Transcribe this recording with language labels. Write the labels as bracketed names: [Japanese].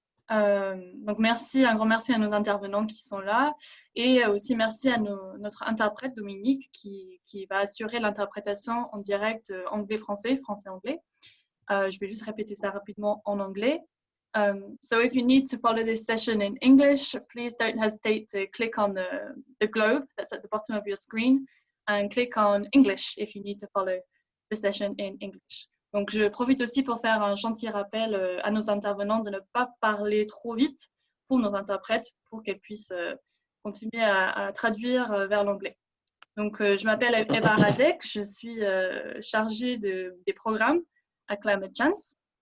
[French] Donc merci, un grand merci à nos intervenants qui sont là et aussi merci à notre interprète Dominique qui va assurer l'interprétation en direct anglais-français, français-anglais. Je vais juste répéter ça rapidement en anglais. [English] So if you need to follow this session in English, please don't hesitate to click on the globe that's at the bottom of your screen and click on English if you need to follow the session in English. [French] Donc, je profite aussi pour faire un gentil rappel à nos intervenants de ne pas parler trop vite pour nos interprètes pour qu'elles puissent continuer à traduire vers l'anglais. Donc, je m'appelle Eva Radek, je suis chargée des programmes à Climate Chance.